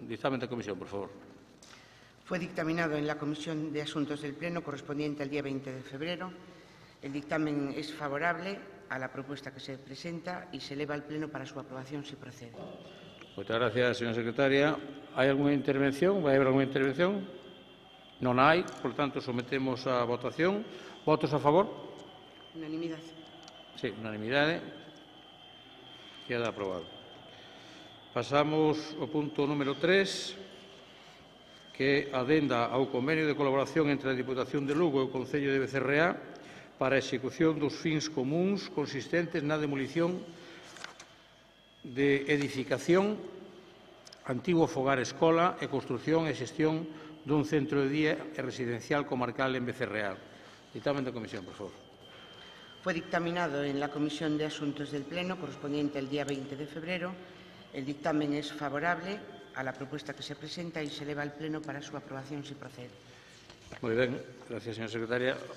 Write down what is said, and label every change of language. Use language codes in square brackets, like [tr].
[gl] Dictamen da Comisión, por favor. [es] Fue dictaminado en la Comisión de Asuntos del Pleno correspondiente al día 20 de febrero. El dictamen es favorable a la propuesta que se presenta y se eleva al Pleno para su aprobación si procede. [gl] Moitas gracias, señora secretaria. Hai algunha intervención? Vai haber algunha intervención? Non hai, por tanto, sometemos a votación. Votos a favor? Unanimidade. Sí, unanimidade. Queda aprobado. Pasamos ao punto número 3. que é adenda ao convenio de colaboración entre a Diputación de Lugo e o Concello de Becerreá para a execución dos fins comuns consistentes na demolición de edificación, antigo fogar escola e construción e xestión dun centro de día e residencial comarcal en Becerreá. Dictamen da Comisión, por favor. [es] Fue dictaminado en la Comisión de Asuntos del Pleno correspondiente al día 20 de febrero. El dictamen es favorable a la propuesta que se presenta y se eleva al Pleno para su aprobación si procede. [gl] Moi ben, gracias, señora secretaria.